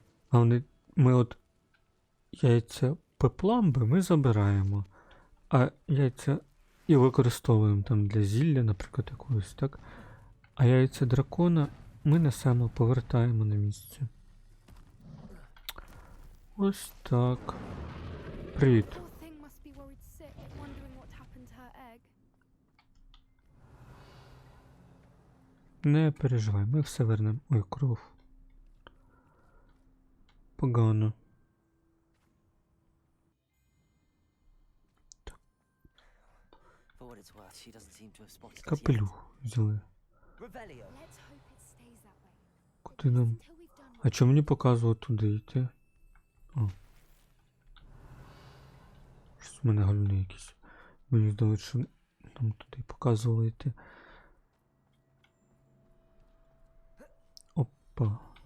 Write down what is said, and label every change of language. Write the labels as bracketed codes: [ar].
[uk] А ми от яйця пепламби ми забираємо, а яйця і використовуємо там для зілля, наприклад, якогось, так? А яйця дракона ми несемо, повертаємо на місце. Ось так. Привіт. [en] Poor thing must be worried sick, wondering what happened to her egg. [uk] Не переживай, ми все вернемо. Ой, кров. Погано. [en] For what it's worth, she doesn't seem to have spotted us yet. [uk] Капелюх взяли. [en] Revelio! Let's hope it stays that way. [uk] Куди нам? [en] Until we've done [uk] А чому мені показувало туди йти? О. Щось в мене галюни якісь. Мені здалося, що нам туди показувало йти. Опа.